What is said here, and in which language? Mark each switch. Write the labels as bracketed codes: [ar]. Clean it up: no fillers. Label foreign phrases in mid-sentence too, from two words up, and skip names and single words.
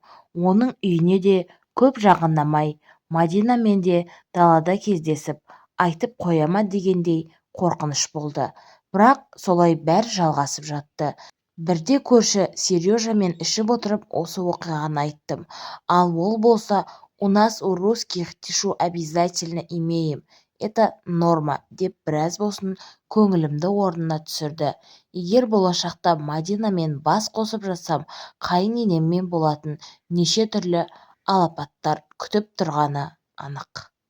[kk] Оның үйіне де көп жақындамай, Мадинамен де далада кездесіп айтып қоя ма дегендей қорқыныш болды. Бірақ солай бәрі жалғасып жатты. Бірде көрші Сережамен ішіп отырып осы оқиғаны айттым. Ал ол болса: [ru] «У нас у русских тишу обязательно имеем. Это норма», [kk] деп біраз болсын көңілімді орнына түсірді. Егер болашақта Мадинамен бас қосып жатсам, қайын енеммен болатын неше түрлі алапаттар күтіп тұрғаны анық.